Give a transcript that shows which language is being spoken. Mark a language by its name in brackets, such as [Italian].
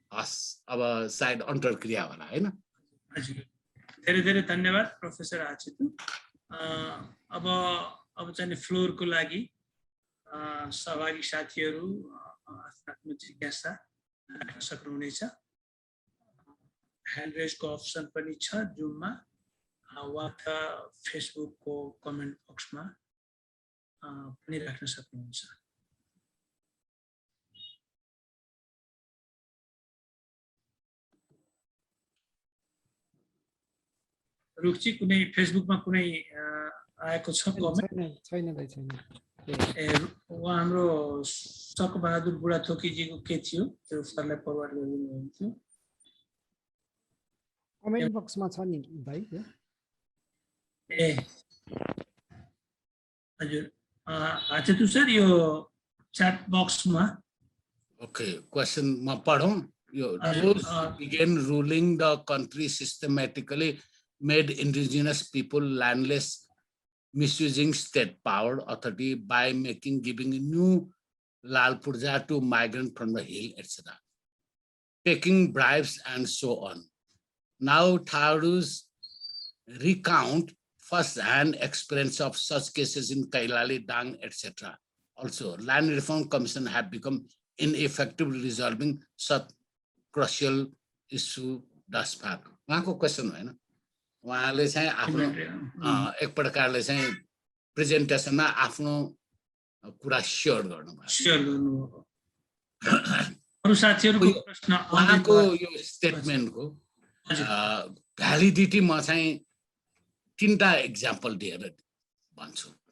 [Nepali] हस्, अब सायद अन्तर्क्रिया होला हैन। धेरै धेरै धन्यवाद प्रोफेसर आचेतु। अब चाहिँ फ्लोरको लागि सहभागी साथीहरू आफ्नो जिज्ञासा राख्न सक्नुहुनेछ। ह्यान्ड रेजको अप्सन पनि छ जुममा वा त फेसबुकको कमेन्ट बक्समा पनि राख्न सक्नुहुन्छ। रुचि कुनै फेसबुकमा कुनै आएको छ कमेन्ट? छैन दाइ, छैन। ए उहाँ हाम्रो सकबहादुर बुढाथोकीजीको के थियो त्यो सरलाई फरवार्ड गरिदिनु हुन्थ्यो। कमेन्ट बक्समा छ नि भाइ। ए हजुर, आचेतु सर यो च्याट बक्समा ओके, क्वेसन म पढौँ। यो [English] those who began ruling the country systematically made indigenous people landless, misusing state power authority by giving new Lal Purja to migrant from the hill, etc., taking bribes and so on. Now Tharu's recount first-hand experience of such cases in Kailali, Dang, etc. Also, Land Reform Commission have become ineffective resolving such crucial issue thus far. [Nepali] उहाँको question होइन, उहाँले चाहिँ आफ्नो एक प्रकारले चाहिँ प्रेजेन्टेसनमा आफ्नो कुरा सेयर गर्नुभयो। अरु साथीहरुको प्रश्न उहाँको यो स्टेटमेन्टको भ्यालिडिटी म चाहिँ तीनटा एक्जाम्पल दिएर भन्छु।